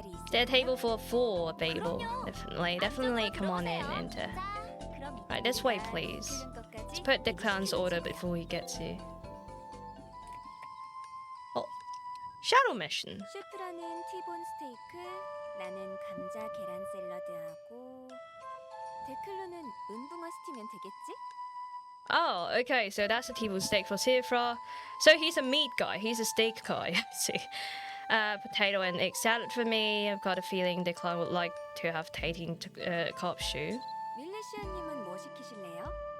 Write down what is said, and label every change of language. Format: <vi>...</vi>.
<en>There's a table for 4 available. Definitely come on in, enter. Right, this way please. Let's put the clan's order before we get to... Oh, shadow mission.</en> <ko>셰프라는 티본 스테이크, 나는 감자 계란 샐러드하고 데클로는 은붕어 스티면 되겠지?</ko> <en>Oh, okay, so that's a T-bone steak for Sifra. So he's a meat guy, he's a steak guy, I see. Potato and egg salad for me. I've got a feeling Declan would like to have tating carp stew.</en> <ko>밀레시아님은 뭐 시키실래요?</ko>